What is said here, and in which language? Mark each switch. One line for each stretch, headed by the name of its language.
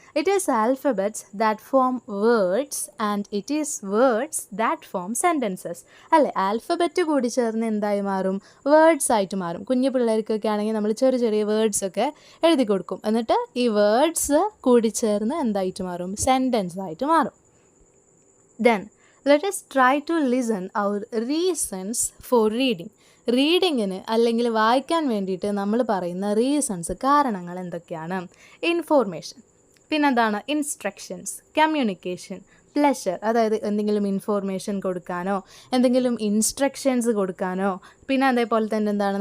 English: It is alphabets that form words and it is words that form sentences.
Malayalam: അല്ലേ, alphabet കൂടി ചേർന്ന് എന്തായി മാറും? വേർഡ്സ് ആയിട്ട് മാറും. കുഞ്ഞു പിള്ളേർക്കൊക്കെ ആണെങ്കിൽ നമ്മൾ ചെറിയ ചെറിയ വേർഡ്സൊക്കെ എഴുതി കൊടുക്കും, എന്നിട്ട് ഈ വേർഡ്സ് കൂടി ചേർന്ന് എന്തായിട്ട് മാറും? സെൻറ്റൻസ് ആയിട്ട് മാറും.
English: Then let us try to listen our reasons for reading.
Malayalam: റീഡിങ്ങിന് അല്ലെങ്കിൽ വായിക്കാൻ വേണ്ടിയിട്ട് നമ്മൾ പറയുന്ന റീസൺസ്, കാരണങ്ങൾ എന്തൊക്കെയാണ്? ഇൻഫോർമേഷൻ, പിന്നെന്താണ്? ഇൻസ്ട്രക്ഷൻസ്, കമ്മ്യൂണിക്കേഷൻ, പ്ലഷർ, അതായത് എന്തെങ്കിലും ഇൻഫോർമേഷൻ കൊടുക്കാനോ എന്തെങ്കിലും ഇൻസ്ട്രക്ഷൻസ് കൊടുക്കാനോ, പിന്നെ അതേപോലെ തന്നെ എന്താണ്?